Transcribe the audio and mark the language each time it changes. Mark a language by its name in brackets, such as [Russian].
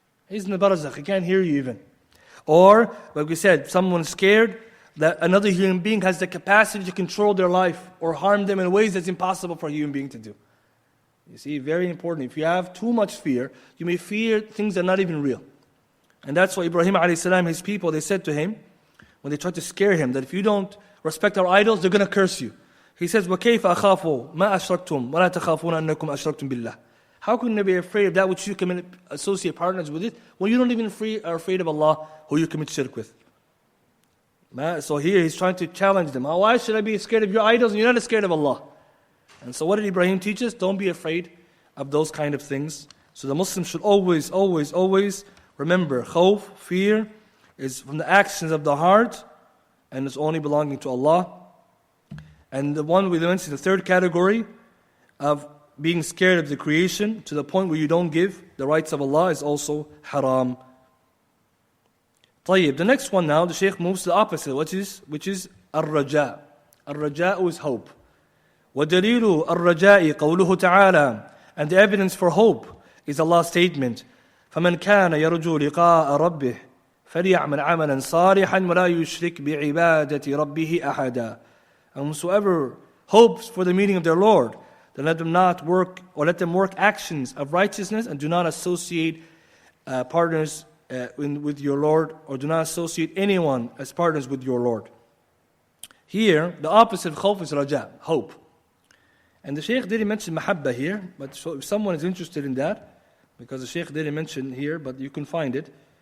[English] He's in the barzakh, he can't hear you even. Or, like we said, someone's scared that another human being has the capacity to control their life or harm them in ways that's impossible for a human being to do. You see, very important. If you have too much fear, you may fear things that are not even real. And that's why Ibrahim a.s., his people, they said to him, when they tried to scare him, that if you don't respect our idols, they're going to curse you. He says, [Arabic] وَكَيْفَ أَخَافُ مَا أَشْرَكْتُمْ وَلَا تَخَافُونَ أَنَّكُمْ أَشْرَكْتُمْ بِاللَّهِ. [English] How can they be afraid of that which you commit associate partners with it, when you don't even are afraid of Allah, who you commit shirk with? So here he's trying to challenge them. Why should I be scared of your idols and you're not scared of Allah? And so what did Ibrahim teach us? Don't be afraid of those kind of things. So the Muslim should always, always, always remember, khawf, fear, is from the actions of the heart, and it's only belonging to Allah. And the one we mentioned, the third category of being scared of the creation to the point where you don't give the rights of Allah is also haram. طيب, the next one now, the Shaykh moves to the opposite, which is ar-raja. Ar-raja is hope. [Arabic] وَدَلِيلُ الرَّجَاءِ قَوْلُهُ تَعَالَى. [English] And the evidence for hope is Allah's statement, [Arabic] فَمَنْ كَانَ يَرْجُو لِقَاءَ رَبِّهِ فَلْيَعْمَلْ عَمَلًا صَالِحًا وَلَا يُشْرِكْ بِعِبَادَةِ رَبِّهِ أَحَدًا. [English] And whosoever hopes for the meeting of their Lord, then let them work actions of righteousness and do not associate partners with your Lord, or do not associate anyone as partners with your Lord. Here, the opposite of khawf is raja, hope. And the Shaykh didn't mention mahabba here, but so if someone is interested in that, because the Shaykh didn't mention here, but you can find it.